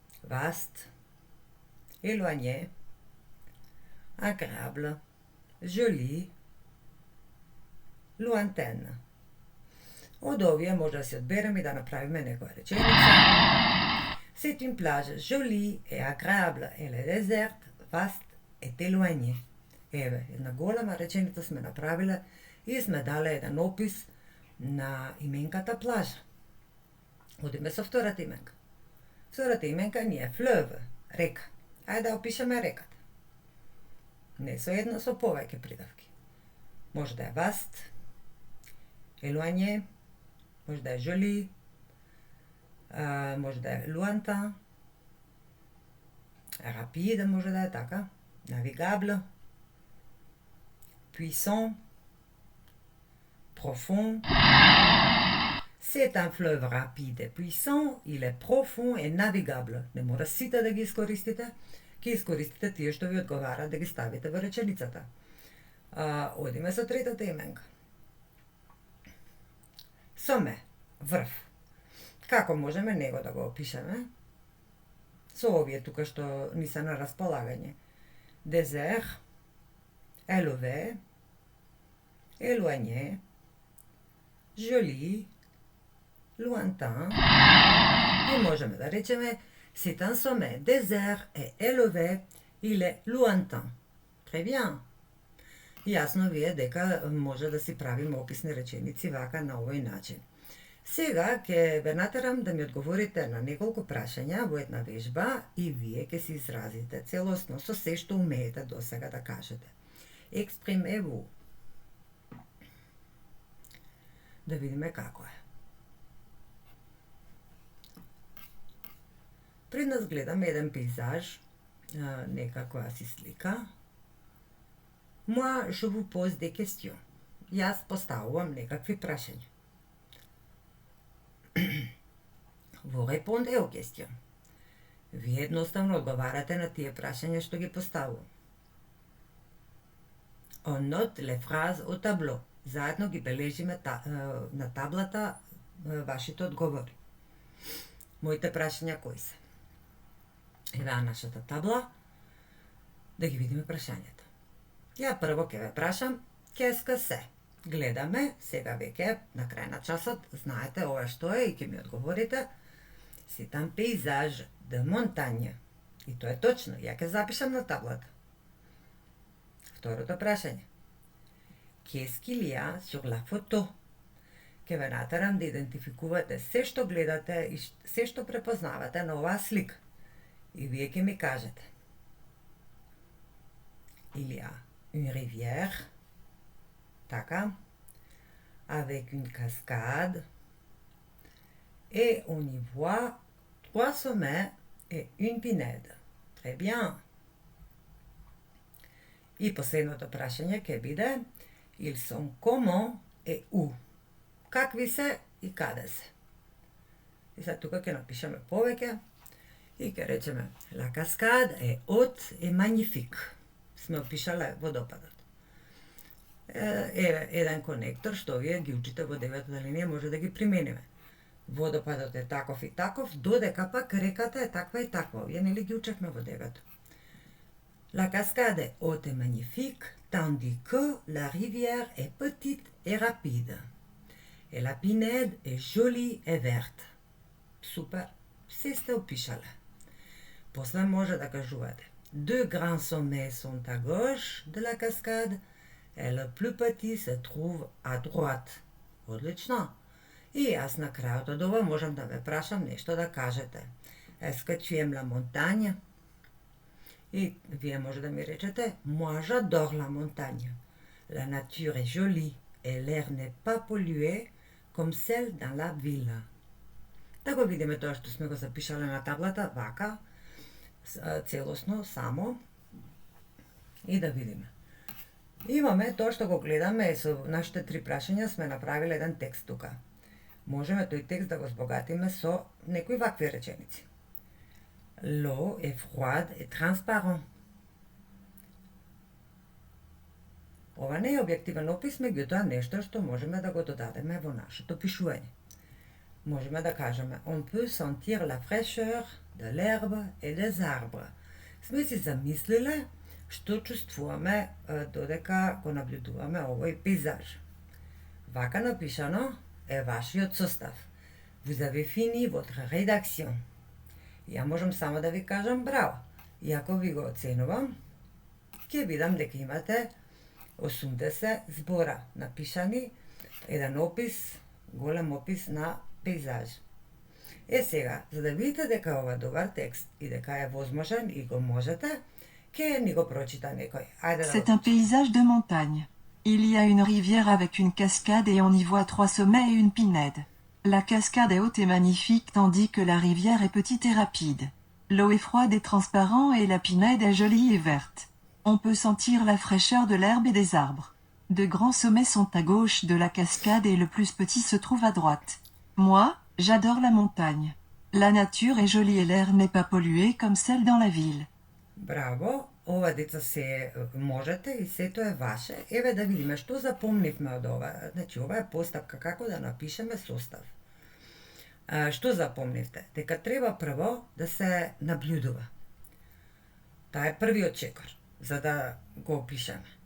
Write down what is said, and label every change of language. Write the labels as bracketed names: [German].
[French] Vaste, éloigné, agréable, joli, lointaine. [Macedonian] Од овие може да се одбереме и да направиме некоја реченица. [French] C'est une plage jolie et agréable et le désert vaste et éloigné. [Macedonian] Еве, една голема реченица сме направиле и сме дале еден опис на именката плажа. Одиме со втората именка. Втората именка ни е fleuve, река. Ајде да опишеме реката. Не со една, со повеќе придавки. Може да е vaste, éloigné, може да е joli, може да е lointain, rapide може да е така, navigable, puissant, profond, [French] C'est un fleuve rapide et puissant, il est profond et navigable. [Macedonian] Не мора сите да ги искористите, ќе искористите тие што ви одговара да ги ставите во реченицата. Одиме со третата именка. Соме, врв. Како можеме него да го опишеме? Со овие тука што ни се на располагање. [French] Дезер, елове, éloigné, joli, lointain. [Macedonian] И можеме да речеме [French] c'est un sommet désert et élevé, il est lointain. Très bien. [Macedonian] Јасно ви е дека може да си правиме описни реченици вака на овој начин. Сега ќе ве натерам да ми одговорите на неколку прашања во една вежба и вие ќе се изразите целосно со се што умеете досега да кажете. [French] Exprimez-vous. [Macedonian] Да видиме како е. Пред нас гледаме еден пейзаж, некаква си слика. [French] Moi, je vous pose des questions. [Macedonian] Јас поставувам некакви прашања. [French] Vous répondez aux questions. [Macedonian] Вие едноставно одговарате на тие прашања што ги поставувам. [French] On note les phrases au tableau. [Macedonian] Заедно ги бележиме на таблата вашите одговори. Моите прашања кои се? Еве нашата табла, да ги видиме прашањата. Ја прво ќе ве прашам, [French] qu'est-ce [Macedonian] се? Гледаме, сега веќе на крај на часот, знаете ова што е и ќе ми одговорите. [French] C'est un paysage de montagne. [Macedonian] И тоа е точно, ја ќе запишам на таблата. Второто прашање. [French] Qu'est-ce qu'il y a sur la photo? [Macedonian] Ќе ве натерам да идентификувате се што гледате и се што препознавате на оваа слика. И вие ќе ми кажете. [French] Il y a une rivière, така, avec une cascade, et on y voit 3 sommets et une pinède. Très bien. [Macedonian] И последното прашање ќе биде [French] Ils sont comment et où? [Macedonian] Какви се и каде се? И сега тука ќе напишеме повеќе и ќе речеме [French] La cascade est haute et magnifique. [Macedonian] Сме опишале водопадот. Еден конектор што вие ги учите во 9-та линија може да ги примениме. Водопадот е таков и таков, додека пак реката е таква и таква. Вие нели ги учевме во 9-та. [French] La cascade est haute et magnifique, tandis que la rivière est petite et rapide. Et la pinède est jolie et verte. [Macedonian] Супер, се сте опишале. После може да кажувате. [French] Deux grands sommets sont à gauche de la cascade et le plus petit se trouve à droite. [Macedonian] Одлично. И јас на крајот од ова можам да ве прашам нешто да кажете. [French] Est-ce que tu aimes la montagne? [Macedonian] И вие може да ми речете [French] Moi j'adore la montagne. La nature est jolie et l'air n'est pas pollué comme celle dans la ville. [Macedonian] Да го видиме тоа што сме го запишале на таблата вака, целосно само и да видиме. Имаме тоа што го гледаме со нашите 3 прашања сме направиле еден текст тука. Можеме тој текст да го збогатиме со некои вакви реченици. [French] L'eau est froide et transparent. [Macedonian] Ова не е објективен опис, меѓутоа нешто што можеме да го додадеме во нашето пишување. Можеме да кажеме [French] On peut sentir la fraîcheur de l'herbe et des arbres. [Macedonian] Сме си замислиле што чувствуваме додека го наблюдуваме овој пейзаж. Вака напишано е вашиот состав. [French] Vous avez fini votre rédaction. [Macedonian] Ја можам само да ви кажам браво. И ако ви го оценувам, ќе видам дека имате 80 збора напишани, еден опис, голем опис на пейзаж. Сега, за да видите дека ова добар текст и дека е возможен и го можете, ќе ни го прочита некој. [French] C'est un paysage de montagne. Il y a une rivière avec une cascade et on y voit 3 sommets et une pinède. La cascade est haute et magnifique tandis que la rivière est petite et rapide. L'eau est froide et transparente et la pinède est jolie et verte. On peut sentir la fraîcheur de l'herbe et des arbres. De grands sommets sont à gauche de la cascade et le plus petit se trouve à droite. Moi, j'adore la montagne. La nature est jolie et l'air n'est pas pollué comme celle dans la ville. [Macedonian] Браво! Ова деца се можете и сето е ваше. Еве да видиме што запомнивме од ова. Значи, ова е постапка како да напишеме состав. Што запомнивте? Дека треба прво да се наблюдува. Таа е првиот чекор, за да го опишеме.